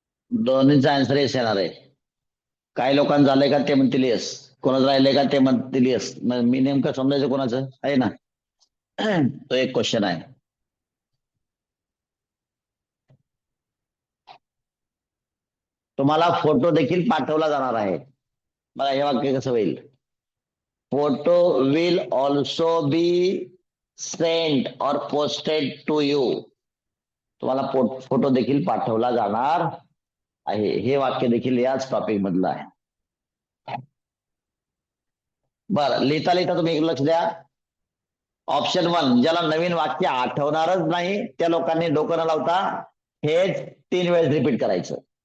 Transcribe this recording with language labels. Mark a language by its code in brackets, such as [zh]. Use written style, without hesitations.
[mr] दोन्हीचा answer yes येणार आहे. काही लोकांचं झालंय का ते म्हणतील येस, कोणाचं राहिलंय का ते म्हणतील येस. मी नेमकं समजायचं कोणाचं आहे ना? तो एक क्वेश्चन आहे. तुम्हाला फोटो देखील पाठवला जाणार आहे. बघा हे वाक्य कसं होईल. [en] Photo will also be sent or posted to you. [mr] तुम्हाला फोटो देखील पाठवला जाणार आहे. हे वाक्य देखील याच टॉपिक मधलं आहे. बरं, लिहिता लिहिता तुम्ही एक लक्ष द्या. ऑप्शन 1, ज्याला नवीन वाक्य आठवणारच नाही त्या लोकांनी डोकं न लावता हेच 3 वेळेस रिपीट करायचं.